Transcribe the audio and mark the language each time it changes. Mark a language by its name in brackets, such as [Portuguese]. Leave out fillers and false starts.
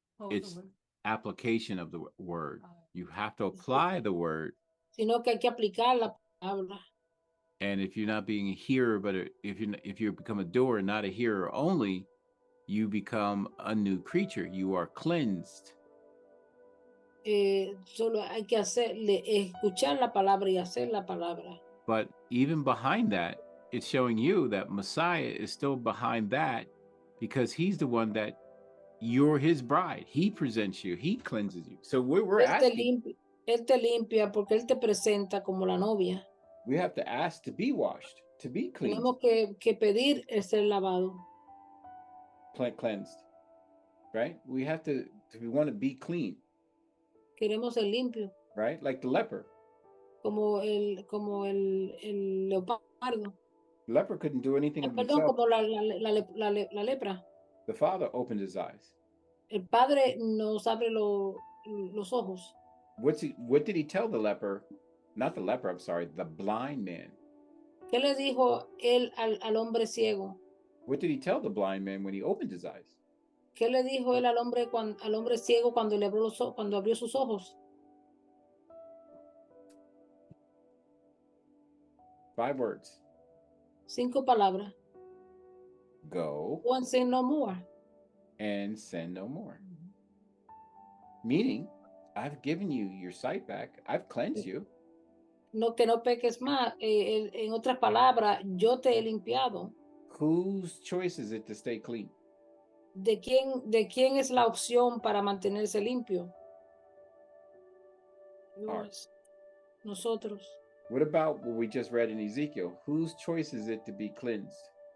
[English] It's application of the word. You have to apply the word. [Spanish] Sino que hay que aplicar la palabra. [English] And if you're not being a hearer, but if you become a doer, not a hearer only, you become a new creature. You are cleansed. [Spanish] Solo hay que escuchar la palabra y hacer la palabra. [English] But even behind that, it's showing you that Messiah is still behind that, because he's the one that you're his bride. He presents you. He cleanses you. So we're asking. [Spanish] Él te limpia porque él te presenta como la novia. [English] We have to ask to be washed, to be cleansed. [Spanish] Tenemos que pedir el ser lavado. [English] Cleansed, right? We have to we want to be clean. [Spanish] Queremos ser limpio. [English] Right? Like the leper. [Spanish] Como el leopardo. [English] The leper couldn't do anything of [Spanish] Perdón, [English] himself. [Spanish] como la lepra. [English] The Father opened his eyes. [Spanish] El Padre nos abre los ojos. [English] What did he tell the leper? Not the leper, I'm sorry, the blind man. [Spanish] ¿Qué le dijo él al hombre ciego? [English] What did he tell the blind man when he opened his eyes? [Spanish] ¿Qué le dijo él al hombre ciego cuando abrió sus ojos? [English] 5 words. [Spanish] 5 palabras. [English] Go. Go and sin no more. And sin no more. Meaning, I've given you your sight back. I've cleansed you. [Spanish] No, que no peques más. En otras palabras, yo te he limpiado. [English] Whose choice is it to stay clean? [Spanish] ¿De quién es la opción para mantenerse limpio? [English] Yours. [Spanish] Nosotros. [English] What about what we just read in Ezekiel? Whose choice is it to be cleansed?